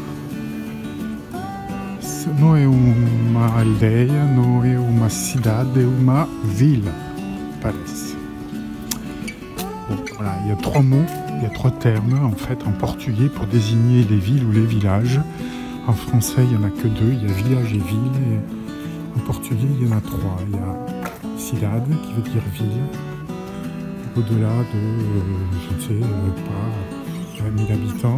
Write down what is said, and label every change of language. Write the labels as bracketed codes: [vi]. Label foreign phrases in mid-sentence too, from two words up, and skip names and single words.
[pt] Não é uma aldeia, não é uma cidade, é uma vila, parece. [fr] Donc voilà, il y a trois mots, il y a trois termes en fait en portugais pour désigner les villes ou les villages. En français, il n'y en a que deux, il y a village et ville, et en portugais, il y en a trois. Il y a cidade, qui veut dire ville, au-delà de, je ne sais pas, 20 000 habitants.